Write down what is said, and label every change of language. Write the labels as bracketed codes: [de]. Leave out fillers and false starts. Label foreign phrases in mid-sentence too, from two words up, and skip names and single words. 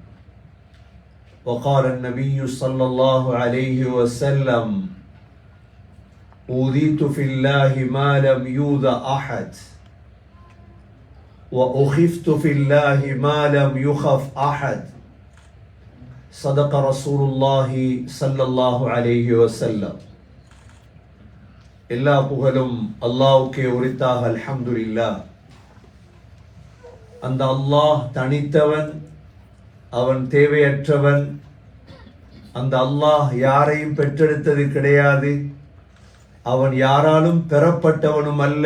[ar] وقال النبي صلى الله عليه وسلم: أوذيت في الله ما لم يؤذ أحد وأخفت في الله ما لم يخف أحد. صدق رسول الله صلى الله عليه وسلم. [ta] எல்லா புகழும் அல்லாஹ்வுக்கே உரித்தாக. அல்ஹம்துலில்லாஹ். அந்த அல்லாஹ் தனித்தவன், அவன் தேவையற்றவன். அந்த அல்லாஹ் யாரையும் பெற்றெடுத்தது கிடையாது, அவன் யாராலும் பெறப்பட்டவனும் அல்ல.